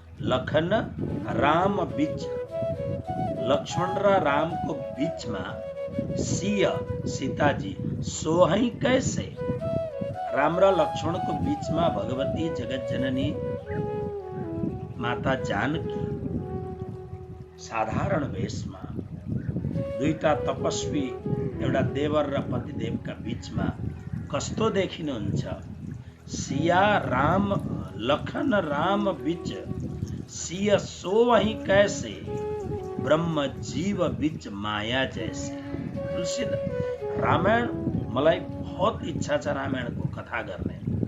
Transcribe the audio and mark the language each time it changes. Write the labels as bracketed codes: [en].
[awa] लखन राम बीच, [ne] लक्ष्मण र रामको बीचमा सिय सीताजी सो वहीं कैसे, राम र लक्ष्मणको बीचमा भगवती जगत जननी माता जानकी साधारण वेशमा, दुईटा तपस्वी एउटा देवर र पतिदेवका बीचमा कस्तो देखिनुहुन्छ। [awa] सिया राम लखन राम बिच सिय सो वही कैसे ब्रह्म जीव बिच माया जैसे। [ne] तुलसी रामायण मलाई बहुत इच्छा छ रामायणको कथा गर्ने।